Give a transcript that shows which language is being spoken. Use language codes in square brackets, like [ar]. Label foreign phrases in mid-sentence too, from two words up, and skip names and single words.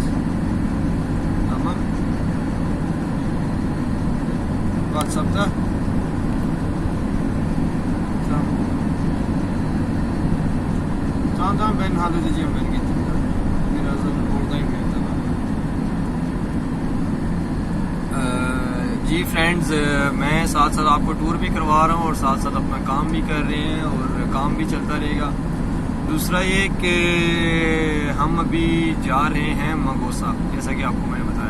[tr] Tamam. WhatsApp'ta. Tamam ben halledeceğim, ben gittim. Birazdan oradayım yani, tamam. [hi] जी फ्रेंड्स, मैं साथ साथ आपको टूर भी करवा रहा हूँ और साथ साथ अपना काम भी कर रहे हैं और काम भी चलता रहेगा। दूसरा ये कि हम अभी जा रहे हैं मंगोसा, जैसा कि आपको मैंने बताया।